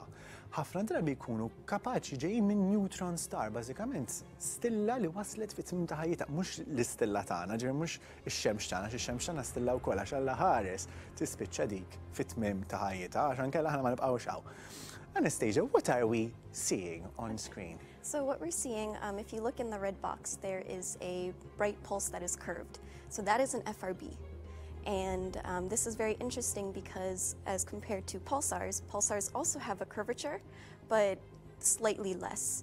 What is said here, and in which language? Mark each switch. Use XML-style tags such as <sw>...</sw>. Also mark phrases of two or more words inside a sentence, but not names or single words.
<mt>Ħafna drabi jkunu kapaċi ġejjin minn</mt> <en>neutron star,</en> <mt>bażikament stilla li waslet fit-tmiem ta' ħajjitha, mhux l-istilla tagħna, ġifier mhux ix-xemx tagħna, ix-xemx tagħna stilla wkoll għax Alla ħares tispiċċa dik fit-tmiem ta' ħajjitha għax ankella aħna ma nibqgħux hawn.</mt> <en>Anastasia, what are we seeing on screen? So what we're seeing, if you look in the red box, there is a bright pulse that is curved. So that is an FRB. And this is very interesting because as compared to pulsars, pulsars also have a curvature, but slightly less.</en>